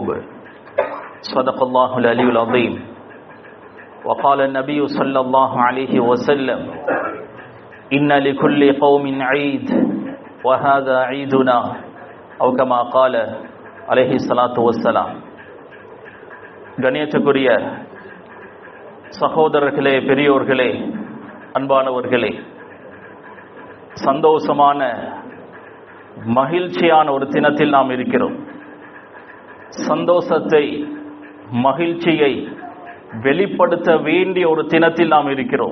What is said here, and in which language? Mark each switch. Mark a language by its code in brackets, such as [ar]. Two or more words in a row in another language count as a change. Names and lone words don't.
[ar] صدق الله العلي العظيم. وقال النبي صلى الله عليه وسلم: إن لكل قوم عيد وهذا عيدنا، أو كما قال عليه الصلاة والسلام. [ta] கண்ணியத்துக்குரிய சகோதரர்களே, பெரியோர்களே, அன்பானவர்களே, சந்தோஷமான மகிழ்ச்சியான ஒரு தினத்தில் நாம் இருக்கிறோம். சந்தோஷத்தை, மகிழ்ச்சியை வெளிப்படுத்த வேண்டிய ஒரு தினத்தில் நாம் இருக்கிறோம்.